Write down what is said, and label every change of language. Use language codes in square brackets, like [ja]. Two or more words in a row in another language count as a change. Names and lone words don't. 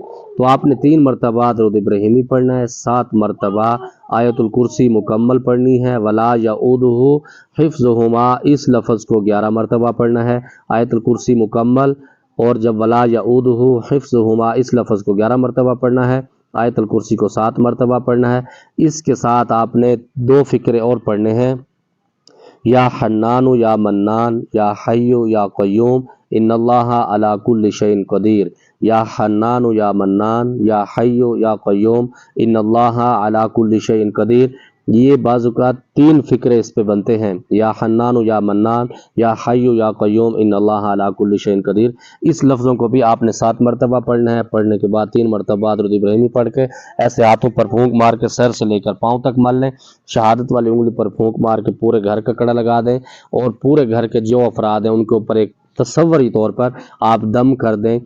[ur] تو آپ نے 3 مرتبہ درود ابراہیمی پڑھنا ہے، 7 مرتبہ آیت الکرسی مکمل پڑھنی ہے, [ar] ولا يؤوده حفظهما [ur] اس لفظ کو 11 مرتبہ پڑھنا ہے، آیت الکرسی مکمل، اور جب [ar] ولا يؤوده حفظهما [ur] اس لفظ کو 11 مرتبہ پڑھنا ہے، آیت الکرسی کو 7 مرتبہ پڑھنا ہے. اس کے ساتھ آپ نے 2 فقرے اور پڑھنے ہیں, [ar] يا حنان يا منان يا حي يا قيوم إن الله على كل شيء قدير، يا حنان يا منان يا حي يا قيوم إن الله على كل شيء قدير. [ur] یہ بعض اوقات 3 فقرے اس پہ بنتے ہیں, [ar] يا حنان يا منان يا حي يا قيوم إن الله على كل شيء قدير. [ur] اس لفظوں کو بھی آپ نے 7 مرتبہ پڑھنا ہے۔ پڑھنے کے بعد 3 مرتبہ درود ابراہیمی پڑھ کے ایسے ہاتھوں پر پھونک مار کے سر سے لے کر پاؤں تک مل لیں، شہادت والی انگلی پر پھونک مار کے پورے گھر کا کڑا لگا دیں، اور پورے گھر کے جو افراد ہیں ان کے اوپر ایک تصوری طور پر آپ دم کر دیں.